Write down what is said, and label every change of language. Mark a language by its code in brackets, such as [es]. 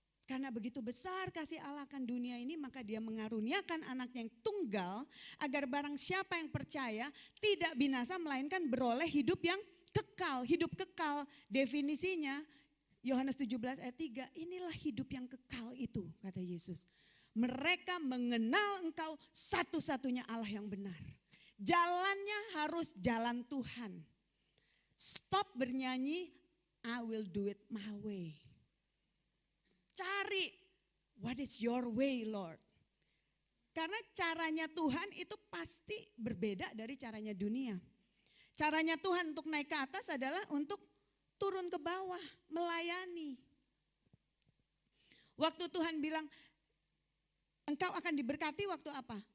[id] Karena begitu besar kasih Allah akan dunia ini, maka dia mengaruniakan anaknya yang tunggal, agar barang siapa yang percaya tidak binasa melainkan beroleh hidup yang kekal. Hidup kekal definisinya Yohanes 17 ayat 3, inilah hidup yang kekal itu kata Yesus. Mereka mengenal engkau satu-satunya Allah yang benar. Jalannya harus jalan Tuhan. Stop bernyanyi, [en] I will do it my way. [id] Cari, [en] what is your way Lord? [id] Karena caranya Tuhan itu pasti berbeda dari caranya dunia. Caranya Tuhan untuk naik ke atas adalah untuk turun ke bawah, melayani. Waktu Tuhan bilang, engkau akan diberkati waktu apa?